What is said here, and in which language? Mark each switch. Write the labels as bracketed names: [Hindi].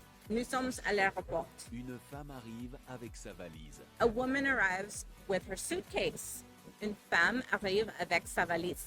[French] Nous sommes à l'aéroport. Une femme arrive avec sa valise. [English] A woman arrives with her suitcase. [French] Une femme arrive avec sa valise.